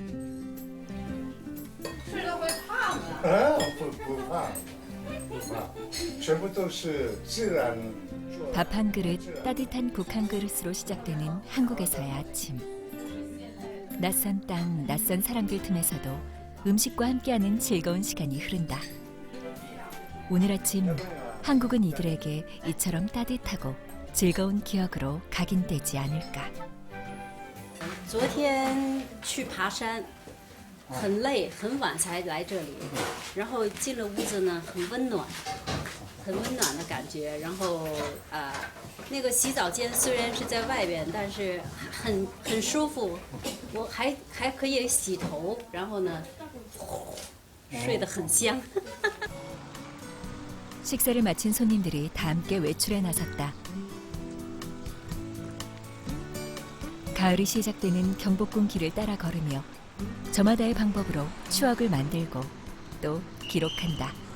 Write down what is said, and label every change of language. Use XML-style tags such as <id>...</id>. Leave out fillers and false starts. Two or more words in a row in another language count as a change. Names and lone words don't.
<ko>밥 한 그릇, 따뜻한 국 한 그릇으로 시작되는 한국에서의 아침. 낯선 땅, 낯선 사람들 틈에서도 음식과 함께하는 즐거운 시간이 흐른다. 오늘 아침 한국은 이들에게 이처럼 따뜻하고 즐거운 기억으로 각인되지 않을까.</ko> <zh>昨天去爬山很累很晚才来这里然后进了屋子呢很温暖的感觉然后那个洗澡间虽然是在外边但是很舒服我还可以洗头然后呢睡得很香</zh> <ko>식사를 마친 손님들이 다 함께 외출에 나섰다. 가을이 시작되는 경복궁 길을 따라 걸으며 저마다의 방법으로 추억을 만들고 또 기록한다.</ko>